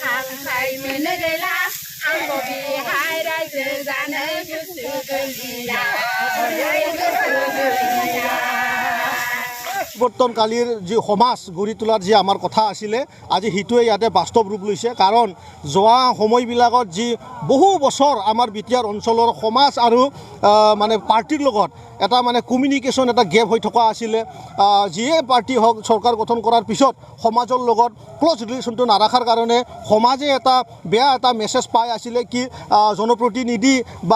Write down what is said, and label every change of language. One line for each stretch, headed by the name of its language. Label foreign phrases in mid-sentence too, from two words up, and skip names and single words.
Bodo: हाय मोनो गैला आंबो बेहाय रायजो जानो गोसो गैलिया
Assamese: পৰিৱৰ্তনকালীৰ যি সমাজ গঢ়ি তোলাৰ যি আমাৰ কথা আছিলে আজি সিটোৱে ইয়াতে বাস্তৱ ৰূপ লৈছে কাৰণ যোৱা সময়বিলাকত যি বহু বছৰ আমাৰ বিটিআৰ অঞ্চলৰ সমাজ আৰু মানে পাৰ্টিৰ লগত এটা মানে কমিউনিকেশ্যন এটা গেপ হৈ থকা আছিলে যিয়ে পাৰ্টি হওক চৰকাৰ গঠন কৰাৰ পিছত সমাজৰ লগত ক্লজ ৰিলেশ্যনটো নাৰাখাৰ কাৰণে সমাজে এটা বেয়া এটা মেছেজ পাই আছিলে কি জনপ্ৰতিনিধি বা